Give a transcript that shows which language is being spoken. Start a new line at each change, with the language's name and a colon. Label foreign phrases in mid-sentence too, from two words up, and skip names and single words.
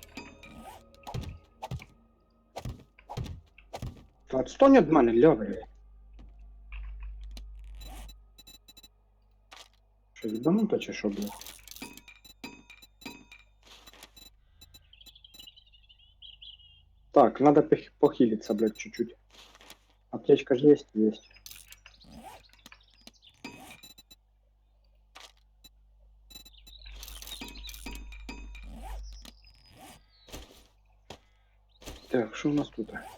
Ukrainian: Отстань від мене, ля, блядь. Що, їбануто чи що, блядь? Так,
Russian: надо похилиться, блядь, чуть-чуть. Аптечка же есть? Есть. Так, что у нас тут?